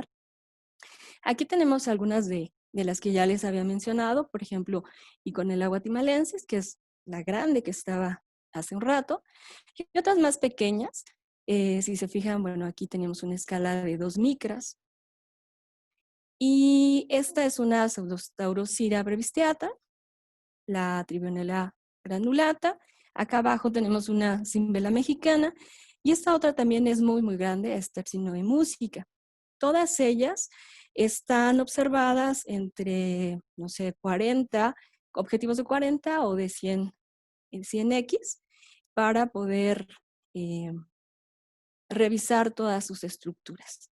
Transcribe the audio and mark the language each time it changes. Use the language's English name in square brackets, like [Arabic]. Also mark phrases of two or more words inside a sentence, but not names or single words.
[Spanish] Aquí tenemos algunas de las que ya les había mencionado, por ejemplo, Iconella timalensis, que es la grande que estaba hace un rato, y otras más pequeñas. Si se fijan, bueno, aquí tenemos una escala de 2 micras, y esta es una Pseudostaurocira brevisteata, la Tribionella granulata. Acá abajo tenemos una Cimbella mexicana, y esta otra también es muy grande, es Tercinoe música. Todas ellas están observadas entre, no sé, 40, objetivos de 40 o de 100x, para poder eh, revisar todas sus estructuras.